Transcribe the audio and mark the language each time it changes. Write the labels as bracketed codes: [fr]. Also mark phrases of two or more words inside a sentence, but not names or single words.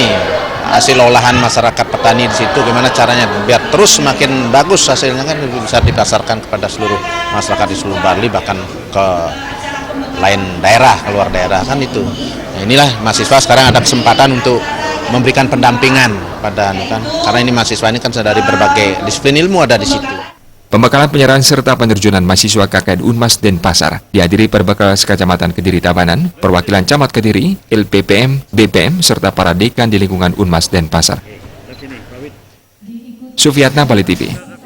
[id] Hasil olahan masyarakat petani di situ, gimana caranya biar terus semakin bagus hasilnya kan bisa dipasarkan kepada seluruh masyarakat di seluruh Bali, bahkan ke lain daerah, keluar daerah kan itu. Nah, inilah mahasiswa sekarang ada kesempatan untuk memberikan pendampingan pada kan, karena ini mahasiswa ini kan dari berbagai disiplin ilmu ada di situ. Pembekalan penyerahan serta penerjunan mahasiswa KKN Unmas Denpasar dihadiri Perbekal Kecamatan Kediri Tabanan, perwakilan Camat Kediri, LPPM, BPM, serta para dekan di lingkungan Unmas Denpasar. Sufiatna, Bali TV.